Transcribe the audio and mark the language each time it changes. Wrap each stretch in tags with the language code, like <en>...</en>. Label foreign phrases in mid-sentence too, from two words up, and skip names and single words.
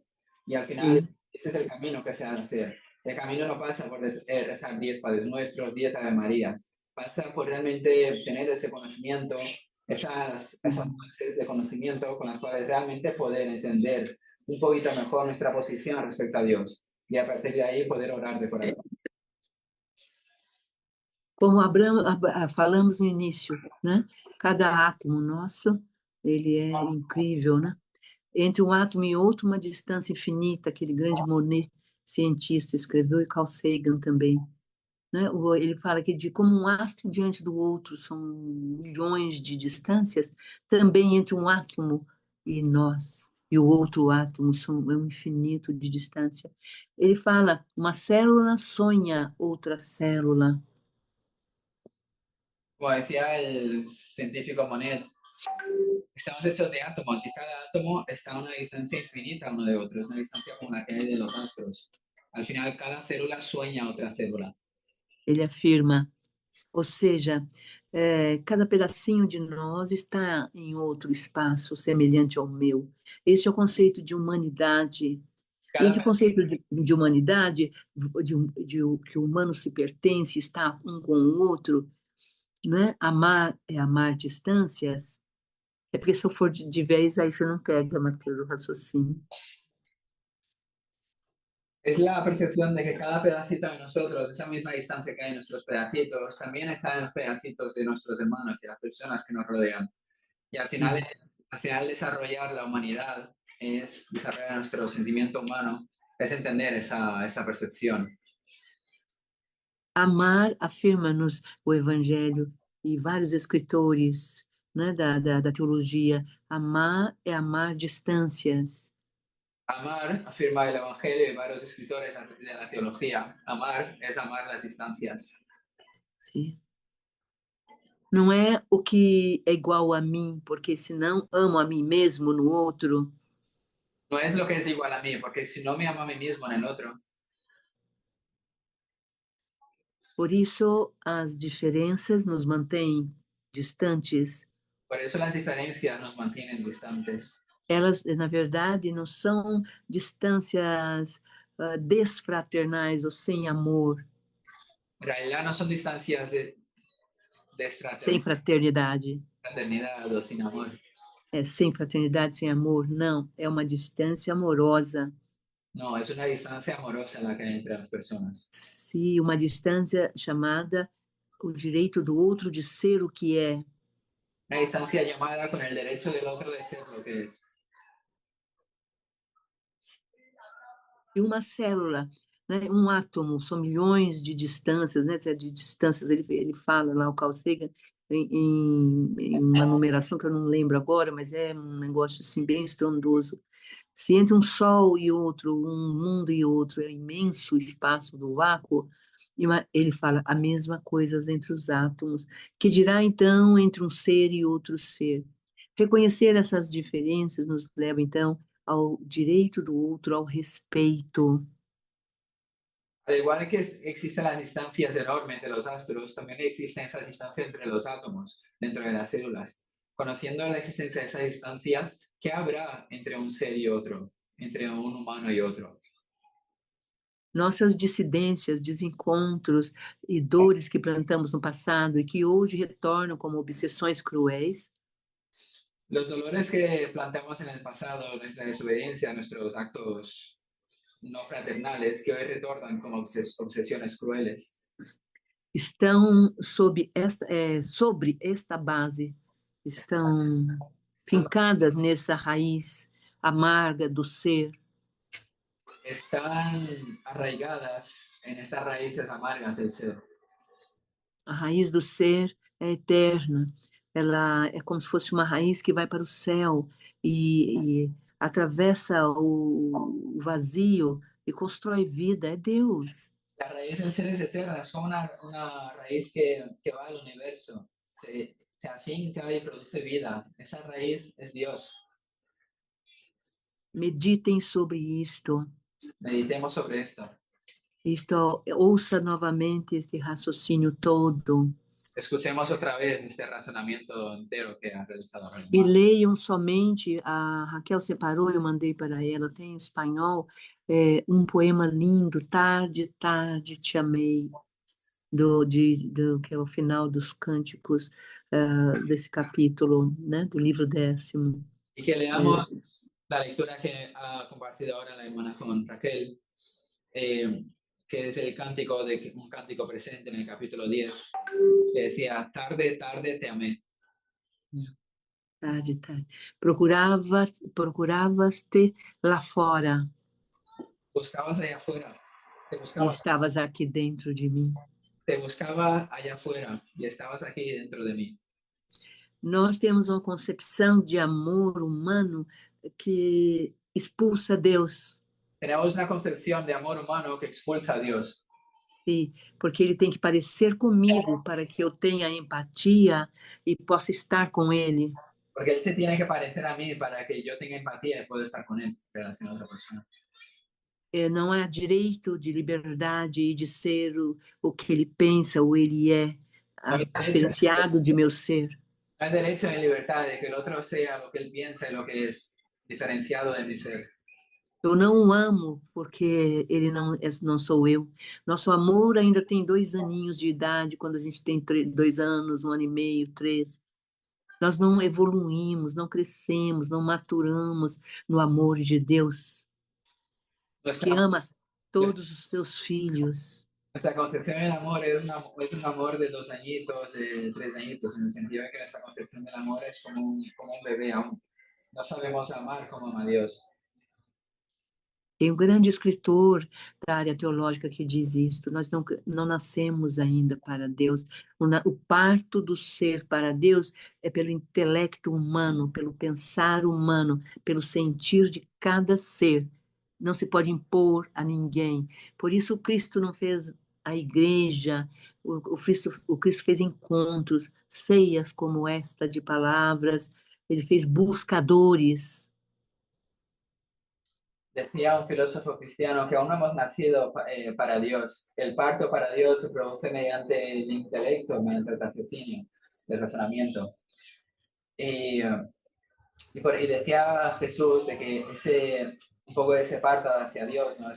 <es>Y al final, este es el camino que se ha de hacer. El camino no pasa por rezar 10 Padres Nuestros, 10 Ave Marías. Pasa por realmente tener ese conocimiento, esas bases de conocimiento con las cuales realmente poder entender un poquito mejor nuestra posición respecto a Dios. Y a partir de ahí poder orar de corazón.</es> <pt>Como falamos no início, né? Cada átomo nosso, ele é incrível, né? Entre um átomo e outro, uma distância infinita, aquele grande Monet cientista, escreveu, e Carl Sagan também, né? Ele fala que de como um astro diante do outro são milhões de distâncias, também entre um átomo e nós, e o outro átomo é um infinito de distância. Ele fala, uma célula sonha outra célula.</pt> <es>Como decía el científico Monet, estamos hechos de átomos y cada átomo está a una distancia infinita uno de otro, es una distancia como la que hay de los astros. Al final, cada célula sueña otra célula.</es> <pt>Ele afirma, ou seja, cada pedacinho de nós está em outro espaço semelhante ao meu. Esse é o conceito de humanidade. Esse Cada, conceito de humanidade, que o humano se pertence, está um com o outro, né? Amar é amar distâncias. É porque se eu for de vez, aí você não pega, Matheus, o raciocínio.</pt> <es>es la percepción de que cada pedacito de nosotros, esa misma distancia que hay en nuestros pedacitos, también está en los pedacitos de nuestros hermanos y las personas que nos rodean. Y Hum. al final desarrollar la humanidad es desarrollar nuestro sentimiento humano, es entender esa percepción.</es> <pt>Amar, afirma-nos o Evangelho e vários escritores, né, da teologia. Amar é amar distâncias.</pt> <es>Amar, afirma el Evangelio y varios escritores de la teología, amar es amar las distancias.</es> <pt>Sim. Não é o que é igual a mim, porque senão amo a mim mesmo no outro.</pt> <es>No es lo que es igual a mí, porque si no me amo a mí mismo en el otro,</es> <pt>Por isso, as diferenças nos mantêm distantes.</pt> <es>por eso las diferencias nos mantienen distantes.</es> <pt>Elas, na verdade, não são distâncias desfraternais ou sem amor,</pt> <es>En realidad no son distancias de</es> <pt>sem fraternidade.</pt> <es>fraternidad o sin amor.</es> <pt>Sem fraternidade, sem amor, não. É uma distância amorosa.</pt> <es>No, es una distancia amorosa la que hay entre las personas.</es> <pt>Se uma distância chamada o direito do outro de ser o que é.</pt> <es>Una distancia llamada con el derecho del otro de ser lo que es.</es> <pt>E uma célula, né, um átomo, são milhões de distâncias, né, de distâncias, ele fala lá, o Carl Sagan, em uma numeração que eu não lembro agora, mas é um negócio assim bem estrondoso. Se entre um sol e outro, um mundo e outro, é imenso espaço do vácuo, ele fala a mesma coisa entre os átomos, que dirá então entre um ser e outro ser. Reconhecer essas diferenças nos leva então ao direito do outro, ao respeito.</pt> <es>Al igual que existen las distancias enormes entre los astros, también existen esas distancias entre los átomos, dentro de las células. Conociendo la existencia de esas distancias, ¿qué habrá entre un ser y otro, entre un humano y otro?</es> <pt>Nossas dissidências, desencontros e dores que plantamos no passado e que hoje retornam como obsessões cruéis,</pt> <es>Los dolores que planteamos en el pasado, nuestra desobediencia, nuestros actos no fraternales, que hoy retornan como obsesiones crueles,</es> <pt>estão sobre esta base, estão fincadas nessa raiz amarga do ser.</pt> <es>están arraigadas en estas raíces amargas del ser.</es> <pt>A raiz do ser é eterna, ela é como se fosse uma raiz que vai para o céu e atravessa o vazio e constrói vida, é Deus.</pt> <es>La raíz del ser es eterna, es como una raíz que va al universo, se afinca y produce vida. Esa raíz es Dios.</es> <pt>Meditem sobre isto.</pt> <es>Meditemos sobre esto.</es> <pt>Ouça novamente este raciocínio todo.</pt> <es>Escuchemos otra vez este razonamiento entero que ha realizado</es> <pt>E Reinmar. leiam somente, a Raquel separou, eu mandei para ela, tem em espanhol, um poema lindo, Tarde, Tarde, Te Amei, que é o final dos cânticos desse capítulo, né, do livro 10º.</pt> <es>Y que leamos la lectura que ha compartido ahora la hermana con Raquel, que es el cántico un cántico presente en el capítulo 10, que decía, tarde, tarde te amé.</es> <pt>Tarde, tarde. Procuravas-te lá fora.</pt> <es>buscabas allá afuera, te</es> <pt>e</pt> <es>buscabas,</es> <pt>estavas aqui dentro de mim.</pt> <es>te buscaba allá afuera y estabas aquí dentro de mí.</es> <pt>Nós temos uma concepção de amor humano que expulsa Deus,</pt> <es>Tenemos una concepción de amor humano que expulsa a Dios,</es> <pt>sim, porque ele tem que parecer comigo para que eu tenha empatia e possa estar com ele.</pt> <es>porque Él se tiene que parecer a mí para que yo tenga empatía y pueda estar con Él, en relación a otra persona.</es> <pt>Não há direito de liberdade e de ser o que ele pensa ou ele é,</pt> <es>No hay derecho,</es> <pt>diferenciado de meu ser.</pt> <es>no hay derecho en libertad de que el otro sea lo que Él piensa y lo que es diferenciado de mi ser.</es> <pt>Eu não o amo porque ele não sou eu. Nosso amor ainda tem 2 aninhos de idade, quando a gente tem 2 anos, 1 ano e meio, 3. Nós não evoluímos, não crescemos, não maturamos no amor de Deus, que</pt> <es>Nuestra,</es> <pt>ama todos os seus filhos.</pt> <es>nuestra concepción del amor es un amor de 2 añitos, de 3 añitos, en el sentido de que nuestra concepción del amor es como un bebé aún. No sabemos amar como ama Dios.</es> <pt>Tem um grande escritor da área teológica que diz isto: nós não nascemos ainda para Deus. O parto do ser para Deus é pelo intelecto humano, pelo pensar humano, pelo sentir de cada ser. Não se pode impor a ninguém. Por isso, o Cristo não fez a igreja, o Cristo fez encontros, ceias como esta de palavras, ele fez buscadores.</pt> <es>Decía un filósofo cristiano que aún no hemos nacido para Dios. El parto para Dios se produce mediante el intelecto, mediante el raciocinio, el razonamiento. Y, y decía Jesús de que un poco de ese parto hacia Dios, ¿no?</es>